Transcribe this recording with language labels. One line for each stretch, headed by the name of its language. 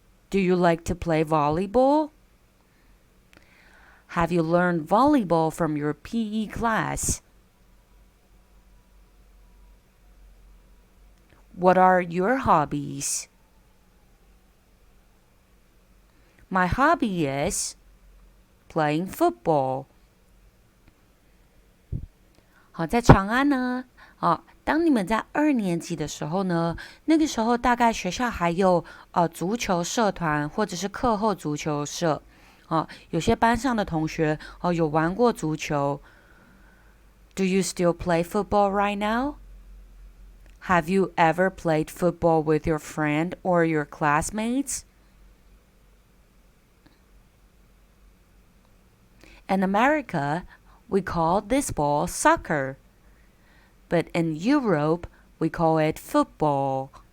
English: Do you like to play volleyball? Have you learned volleyball from your PE class? What are your hobbies? My hobby is playing football.
Chinese: 好，在长安呢当你们在2年级的时候呢，那个时候大概学校还有足球社团或者是课后足球社有些班上的同学有玩过足球。
English: Do you still play football right now? Have you ever played football with your friend or your classmates? In America, we call this ball soccer, but in Europe, we call it football.